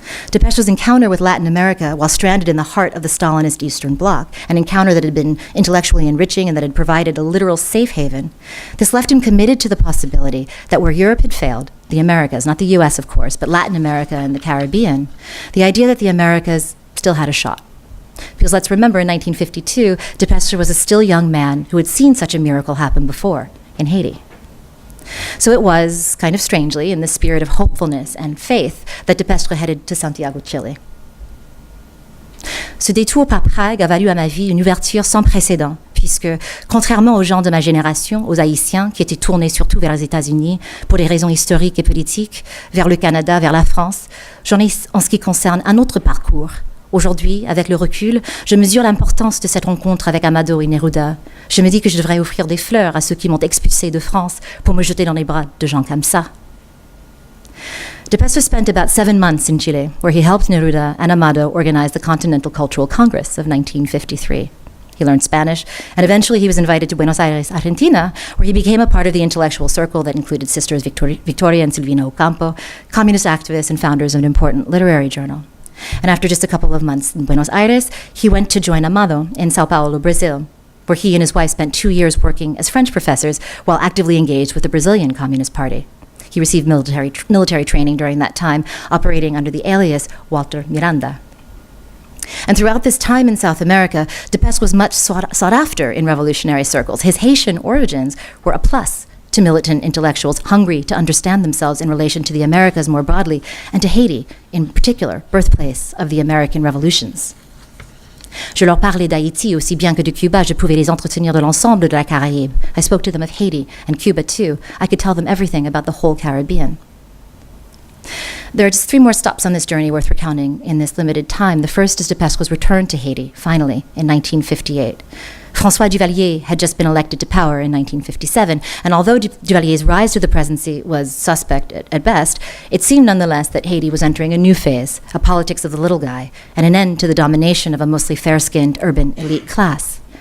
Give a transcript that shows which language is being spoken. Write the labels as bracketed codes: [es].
[en] Depestre's encounter with Latin America while stranded in the heart of the Stalinist Eastern Bloc, an encounter that had been intellectually enriching and that had provided a literal safe haven, this left him committed to the possibility that where Europe had failed, the Americas, not the US of course, but Latin America and the Caribbean, the idea that the Americas still had a shot. Because let's remember, in 1952, Depestre was a still young man who had seen such a miracle happen before in Haiti. So it was, kind of strangely, in the spirit of hopefulness and faith, that Depestre headed to Santiago, Chile. [fr] Ce détour par Prague a valu à ma vie une ouverture sans précédent, puisque, contrairement aux gens de ma génération, aux Haïtiens, qui étaient tournés surtout vers les États-Unis, pour des raisons historiques et politiques, vers le Canada, vers la France, j'en ai, en ce qui concerne, un autre parcours. Aujourd'hui, avec le recul, je mesure l'importance de cette rencontre avec Amado et Neruda. Je me dis que je devrais offrir des fleurs à ceux qui m'ont expulsé de France pour me jeter dans les bras de gens comme ça. [en] Depestre spent about 7 months in Chile, where he helped Neruda and Amado organize the Continental Cultural Congress of 1953. He learned Spanish, and eventually he was invited to Buenos Aires, Argentina, where he became a part of the intellectual circle that included sisters Victoria and Silvina Ocampo, communist activists and founders of an important literary journal. And after just a couple of months in Buenos Aires, he went to join Amado in Sao Paulo, Brazil, where he and his wife spent 2 years working as French professors while actively engaged with the Brazilian Communist Party. He received military training during that time, operating under the alias Walter Miranda. And throughout this time in South America, Depestre was much sought after in revolutionary circles. His Haitian origins were a plus to militant intellectuals hungry to understand themselves in relation to the Americas more broadly, and to Haiti, in particular, birthplace of the American revolutions. [fr] Je leur parlais d'Haïti aussi bien que de Cuba, je pouvais les entretenir de l'ensemble de la Caraïbe. [en] I spoke to them of Haiti and Cuba too. I could tell them everything about the whole Caribbean. There are just 3 more stops on this journey worth recounting in this limited time. The first is Depestre's return to Haiti, finally, in 1958. François Duvalier had just been elected to power in 1957, and although Duvalier's rise to the presidency was suspect at best, it seemed nonetheless that Haiti was entering a new phase, a politics of the little guy, and an end to the domination of a mostly fair-skinned urban elite class.